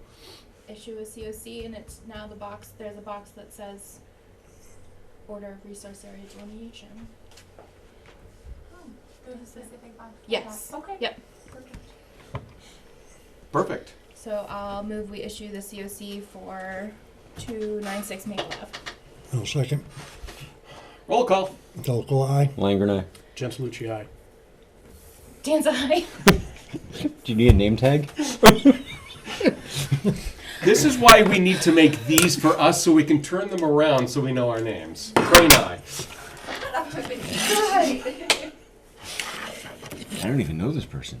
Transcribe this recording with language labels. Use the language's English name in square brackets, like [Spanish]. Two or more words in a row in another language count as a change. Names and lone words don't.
[English] Issue a COC, and it's now the box. There's a box that says Order of Resource Area Delineation. There's a specific box. for Yes. that. Okay. Yep. Perfect. So I'll move we issue the COC for 296 Maple Ave. I'll second. Roll call. Delacola, aye. Langer and I. Gentilucci, aye. Danza eye. Do you need a name tag? This is why we need to make these for us so we can turn them around so we know our names. Crane eye. I don't even know this person.